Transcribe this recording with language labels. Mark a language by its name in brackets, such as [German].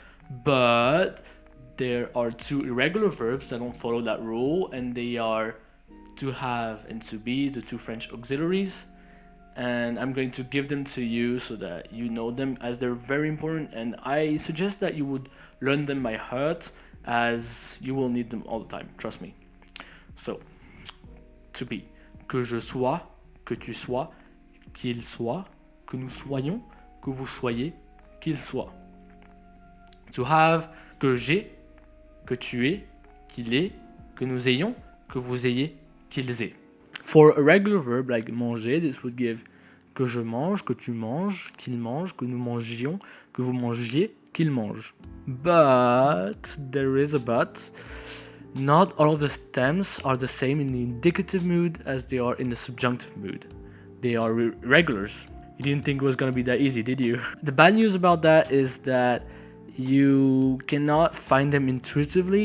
[English] But there are 2 irregular verbs that don't follow that rule, and they are to have and to be, the 2 French auxiliaries. And I'm going to give them to you so that you know them, as they're very important, and I suggest that you would learn them by heart, as you will need them all the time, trust me. So, to be: [French] que je sois, que tu sois, qu'il soit, que nous soyons, que vous soyez, qu'il soit. [English] To have: [French] que j'ai, que tu aies, qu'il ait, que nous ayons, que vous ayez, qu'ils aient. [English] For a regular verb like manger, this would give: [French] que je mange, que tu manges, qu'il mange, que nous mangions, que vous mangiez, qu'il mange. [English] But there is a but. Not all of the stems are the same in the indicative mood as they are in the subjunctive mood. They are irregulars. You didn't think it was going to be that easy, did you? The bad news about that is that you cannot find them intuitively.